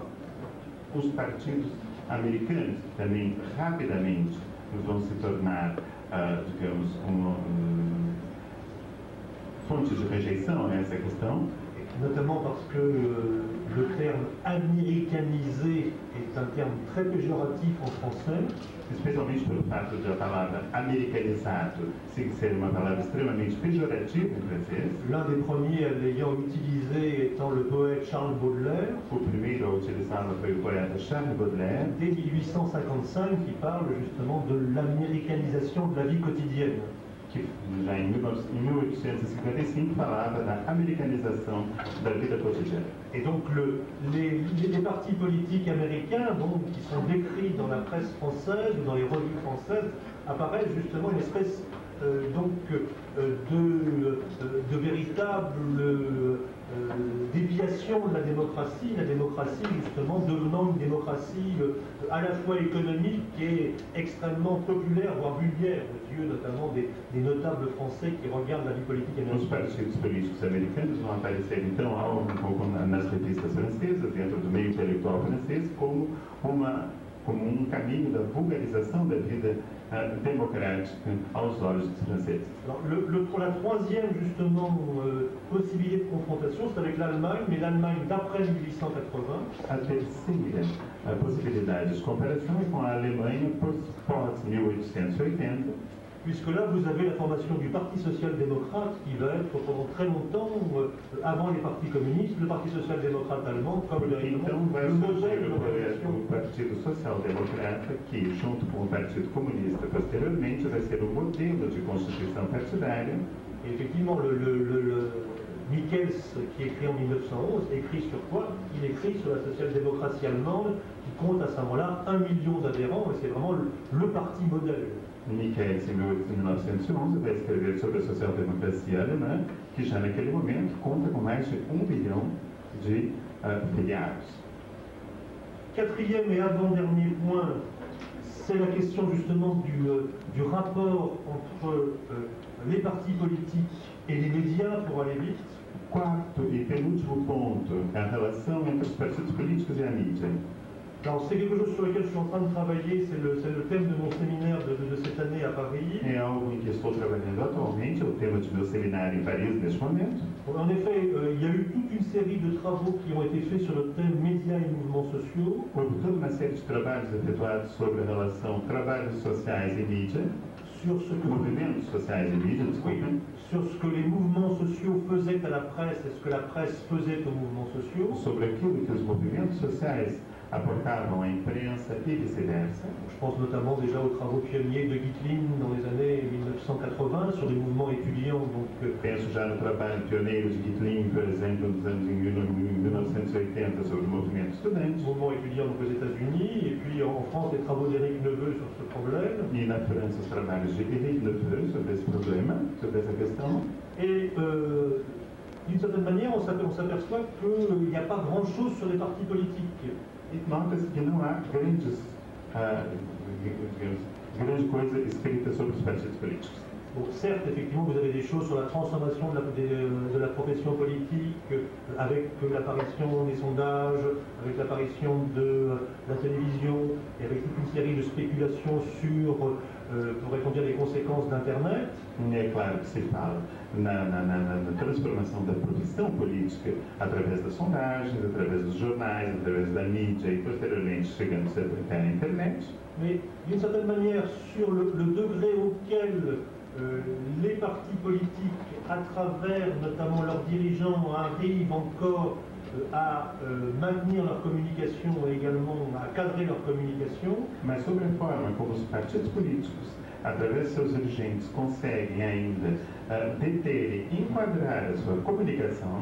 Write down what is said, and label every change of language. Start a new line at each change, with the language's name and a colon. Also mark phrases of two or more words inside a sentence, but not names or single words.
Portuguese: Os partidos americanos também rapidamente vão se tornar, digamos, uma fonte de rejeição a essa questão.
French: Notamment parce que le terme américanisé est un terme très péjoratif en français.
Portuguese: Especialmente pelo fato de a palavra americanizado ser uma palavra extremamente pejorativa em francês.
French: L'un des premiers à l'ayant utilisé étant le poète Charles Baudelaire.
Portuguese: O primeiro a utilizá-lo foi o poeta Charles Baudelaire.
French: Dès 1855, qui parle justement de l'américanisation de la vie quotidienne.
Portuguese: Que já em 1855 falava da americanização da vida cotidiana.
French: Et donc les partis politiques américains, donc, qui sont décrits dans la presse française ou dans les revues françaises, apparaissent justement une espèce de véritable déviation de la démocratie justement devenant une démocratie à la fois économique et extrêmement populaire, voire vulgaire, aux yeux notamment des notables français qui regardent la vie politique américaine.
Portuguese: Os partidos políticos americanos vão aparecer então nas revistas francesas, dentro do meio intelectual francês, como um caminho da vulgarização da vida démocratique aos olhos dos franceses.
French: Alors, pour la troisième justement possibilité de confrontation, c'est avec l'Allemagne, mais l'Allemagne d'après 1880.
Portuguese: A terceira possibilidade de comparação é com a Alemanha pós-1880.
French: puisque là vous avez la formation du Parti social-démocrate qui va être pendant très longtemps, avant les partis communistes, le Parti social-démocrate allemand comme
Portuguese: Então vai
French: le modèle
Portuguese: surgir de o
French: l'organisation.
Portuguese: Partido Social Democrata, que junto com o Partido Comunista posteriormente vai ser o modelo de constituição partidária.
French: Et effectivement, le Michels, qui écrit en 1911, écrit sur quoi? Il écrit sur la social-démocratie allemande, qui compte à ce moment-là 1 million d'adhérents, et c'est vraiment le parti modèle.
Portuguese: Michels, em 1911, vai escrever sobre a social-democracia alemã, que já naquele momento conta com mais de 1 bilhão de filiados.
French: Quatrième et avant-dernier point, c'est la question justement du rapport entre les partis politiques et les médias, pour aller vite.
Portuguese: Quarto e penúltimo ponto, a relação entre os partidos políticos e a mídia.
French: Alors c'est quelque chose sur lequel je suis en train de travailler, c'est le thème de mon séminaire de cette année à Paris.
Portuguese: É algo em que estou trabalhando atualmente, é o tema de meu seminário em Paris neste momento.
French: En effet, il y a eu toute une série de travaux qui ont été faits sur le thème médias et mouvements sociaux.
Portuguese: Houve toda uma série de trabalhos efetuados sobre a relação trabalhos sociais e mídia,
French: Sur ce, que,
Portuguese: movimentos sociais e mídia,
French: oui,
Portuguese: desculpa,
French: sur ce que les mouvements sociaux faisaient à la presse et ce que la presse faisait aux mouvements sociaux.
Portuguese: sobre aquilo que os movimentos sociais aportavam à imprensa e vice-versa.
French: Je pense notamment déjà aux travaux pionniers de Gitlin dans les années 1980 sur les mouvements étudiants. Donc,
Portuguese: Penso já no trabalho pioneiro de Gitlin, por exemplo, nos anos 1980 sobre o movimento estudante.
French: mouvement étudiant donc aux États-Unis, et puis en France les travaux d'Éric Neveu sur ce problème.
Portuguese: E na França os trabalhos de Éric Lefebvre sobre esse problema, sobre essa questão.
French: Et d'une certaine manière, on s'aperçoit qu'il n'y a pas grand-chose sur les partis politiques.
Portuguese: E nota-se que não há grande coisa escrita sobre os partidos políticos.
French: Donc certes, effectivement, vous avez des choses sur la transformation de la profession politique, avec l'apparition des sondages, avec l'apparition de la télévision, et avec toute une série de spéculations sur, pourrait-on dire, les conséquences d'Internet.
Portuguese: É claro que se fala na transformação da profissão política através das sondagens, através dos jornais, através da mídia e posteriormente chegando até a internet.
French: Mais d'une certaine manière, sur le degré auquel les partis politiques, à travers notamment leurs dirigeants, arrivent encore à maintenir leur communication et également à cadrer leur communication.
Portuguese: Mas sobre a forma como os partidos políticos, através de seus dirigentes, conseguem ainda deter e enquadrar a sua comunicação.